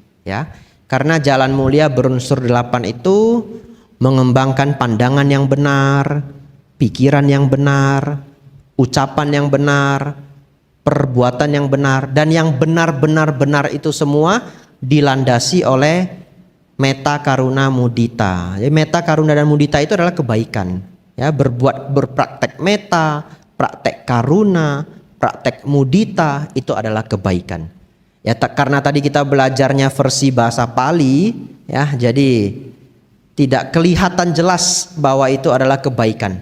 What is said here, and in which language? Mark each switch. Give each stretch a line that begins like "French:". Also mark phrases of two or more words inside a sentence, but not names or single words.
Indonesian: Ya, karena jalan mulia berunsur 8 itu mengembangkan pandangan yang benar, pikiran yang benar, ucapan yang benar, perbuatan yang benar, dan yang benar itu semua dilandasi oleh metta, karuna, mudita. Jadi metta, karuna, dan mudita itu adalah kebaikan. Ya, berpraktek metta, praktek karuna, praktek mudita itu adalah kebaikan. Ya, karena tadi kita belajarnya versi bahasa Pali, ya, jadi tidak kelihatan jelas bahwa itu adalah kebaikan.